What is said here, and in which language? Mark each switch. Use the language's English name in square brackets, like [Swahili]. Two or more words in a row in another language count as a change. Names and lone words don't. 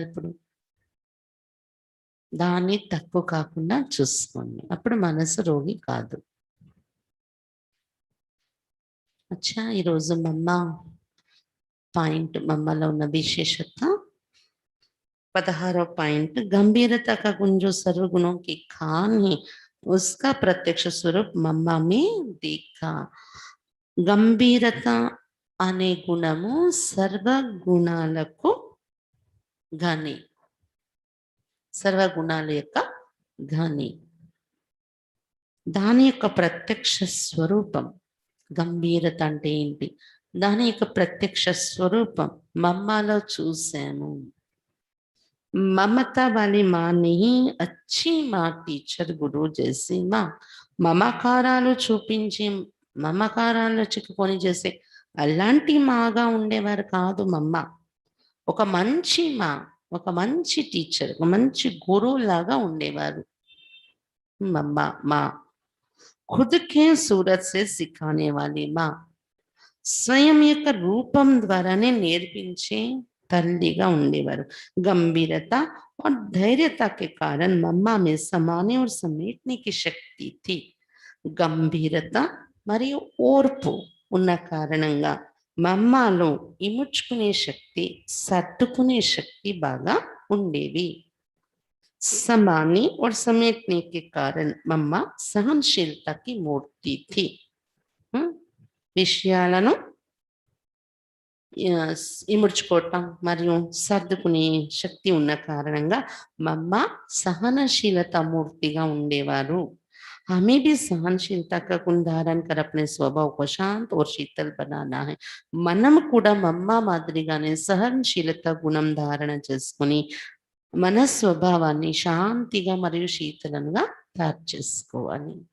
[Telugu] ఇప్పుడు దాన్ని తక్కువ కాకుండా చూసుకోండి, అప్పుడు మనసు రోగి కాదు. అచ్చా, ఈరోజు మమ్మ పాయింట్, మమ్మలో ఉన్న విశేషత 16వ పాయింట్, [Hindi] गंभीरता का गुण जो सर्व गुणों की खान है उसका प्रत्यक्ष स्वरूप मम्मा में देखा. [Telugu] గంభీరత అనే గుణము సర్వగుణాలకు ఘని, సర్వగుణాల యొక్క ఘని, దాని యొక్క ప్రత్యక్ష స్వరూపం. గంభీరత అంటే ఏంటి, దాని యొక్క ప్రత్యక్ష స్వరూపం మమ్మలో చూసాము. [Hindi] ममता वाली माँ नहीं, अच्छी माँ, [Telugu] టీచర్, గురువు చేసి మా మమకారాలు చూపించి మమకారాలు చిక్కుకొని చేసే అలాంటి మాగా ఉండేవారు కాదు మమ్మ. ఒక మంచి మా, ఒక మంచి టీచర్, ఒక మంచి గురువు లాగా ఉండేవారు మమ్మ. [Hindi] माँ खुद के सूरत से सिखाने वाली माँ, [Telugu] స్వయం యొక్క రూపం ద్వారానే నేర్పించే తల్లిగా ఉండేవారు. [Hindi] गंभीरता और धैर्यता के कारण मम्मा में समाने और समेटने की शक्ति थी. [Telugu] गंभीरता మరియు ఓర్పు ఉన్న కారణంగా మమ్మాలో ఇముడ్చుకునే శక్తి, సర్దుకునే శక్తి బాగా ఉండేవి. [Hindi] समाने और समेटने के कारण मम्मा सहनशीलता की मूर्ति थी. [Telugu] విషయాలను ఇముడ్చుకోవటం మరియు సర్దుకునే శక్తి ఉన్న కారణంగా మమ్మ సహనశీలత మూర్తిగా ఉండేవారు. [Hindi] हमें भी सहनशीलता का गुण धारण कर अपने स्वभाव को शांत और शीतल बनाना है. [Telugu] మనం కూడా మమ్మ మాదిరిగానే సహనశీలత గుణం ధారణ చేసుకొని మన స్వభావాన్ని శాంతిగా మరియు శీతలంగా తయారు చేసుకోవాలి.